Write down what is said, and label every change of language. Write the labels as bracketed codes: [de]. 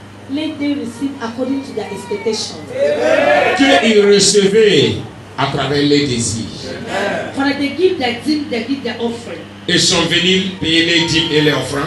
[en] Let them receive according to their expectation. [fr] Qu'ils recevaient à travers les désirs. Father, they give their dîme, they give their offering. Ils sont venus payer les dîmes et les offrandes